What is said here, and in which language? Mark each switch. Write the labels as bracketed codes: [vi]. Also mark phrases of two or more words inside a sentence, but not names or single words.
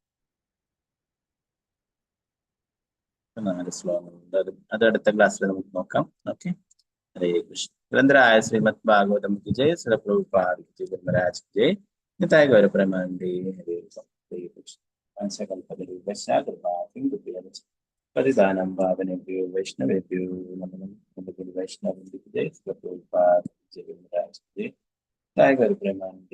[ml] 4 ശ്ലോകങ്ങളുണ്ട്. അത് അടുത്ത ക്ലാസ്സിൽ നമുക്ക് നോക്കാം. ഓക്കെ. ഹരേ കൃഷ്ണ. [hi] निरंतराय श्रीमद् भागवतम् की जय, श्री प्रभुपाद की जय, धर्मराज की जय, निताय गौर प्रेमानंदे. [sa] हरे कृष्ण. पञ्चकल्पतरुश्च कृपा सिन्धुभ्यो पतिदानं पावनेभ्यो वैष्णवेभ्यो नमो नमः. [hi] वैष्णव जय, श्री प्रभुपाद की जय, धर्मराज की जय, निताय गौर प्रेमानंदे.